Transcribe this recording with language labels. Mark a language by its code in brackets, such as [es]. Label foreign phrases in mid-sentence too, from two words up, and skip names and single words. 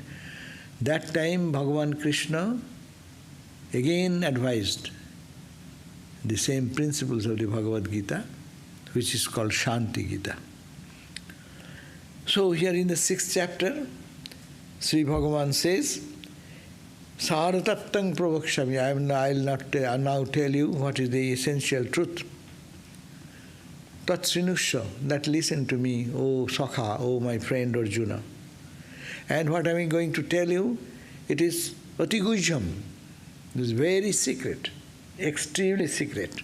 [en] That time Bhagavan Krishna again advised the same principles of the Bhagavad Gita, which is called Shanti Gita. So here in the 6th chapter, śrībhagavan says, [sa] saṛa-tattvaṃ pravakṣyāmi. [en] I'll now tell you what is the essential truth. śṛṇuṣva, that listen to me, O sakhe, O my friend Arjuna. And what am I going to tell you? It is atiguhyaṃ. It is very secret, extremely secret.